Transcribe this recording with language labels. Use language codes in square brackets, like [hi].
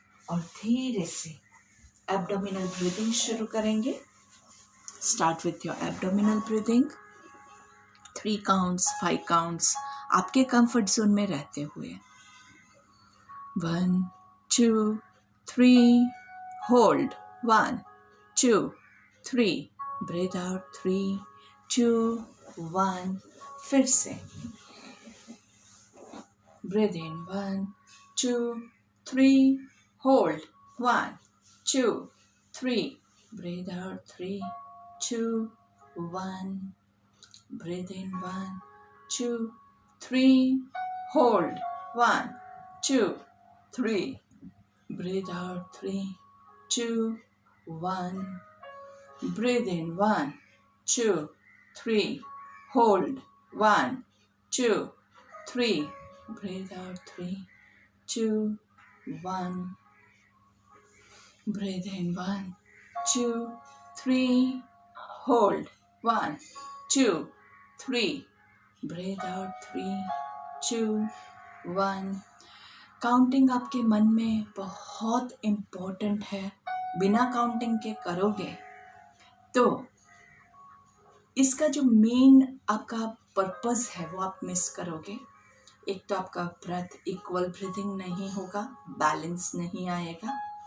[hi] और धीरे से एब्डोमिनल ब्रीदिंग शुरू करेंगे। [en] Start with your abdominal breathing. 3 counts, 5 counts [hi] आपके कंफर्ट जोन में रहते हुए। [en] 1 2 3 hold, 1 2 3 breathe out, 3 2 1 [hi] फिर से [en] Breathe in, 1 2 3 hold, 1 2 3 breathe out, 3 2 1 breathe in, 1 2 3 hold, 1 2 3 breathe out, 3 2 1 breathe in, 1 2 3 hold, 1 2 3 breathe out, 3 2 1 breathe in, 1 2 3 hold, 1 2 3 breathe out, 3 2 1। [hi] Counting आपके मन में बहुत इम्पोर्टेंट है। बिना काउंटिंग के करोगे तो इसका जो मेन आपका पर्पस है वो आप मिस करोगे। एक तो आपका ब्रेथ इक्वल ब्रीथिंग नहीं होगा, बैलेंस नहीं आएगा।